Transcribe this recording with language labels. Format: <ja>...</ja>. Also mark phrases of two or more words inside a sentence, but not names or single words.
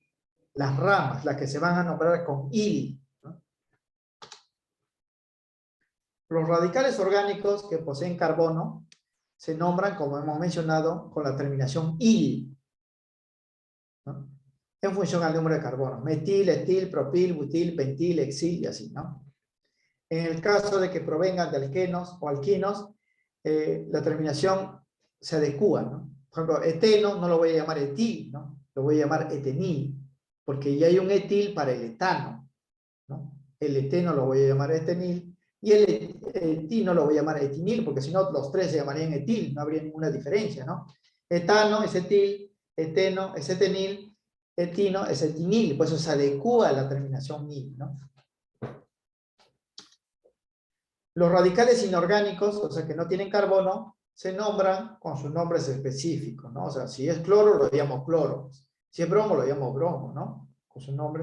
<es>Las ramas, las que se van a nombrar con ili, ¿no? Los radicales orgánicos que poseen carbono se nombran, como hemos mencionado, con la terminación ili, ¿no? En función al número de carbono. Metil, etil, propil, butil, pentil, hexil y así, ¿no? En el caso de que provengan de alquenos o alquinos, la terminación se adecua, ¿no? Por ejemplo, eteno no lo voy a llamar etil, ¿no? Lo voy a llamar etenil, porque ya hay un etil para el etano, ¿no? El eteno lo voy a llamar etenil, y el etino lo voy a llamar etinil, porque si no los tres se llamarían etil, no habría ninguna diferencia, ¿no? Etano es etil, eteno es etenil, etino es etinil, por eso se adecua la terminación nil, ¿no? Los radicales inorgánicos, o sea, que no tienen carbono, se nombran con sus nombres específicos, ¿no? O sea, si es cloro, lo llamo cloro. Si es bromo, lo llamo bromo, ¿no? Con sus nombres.</es>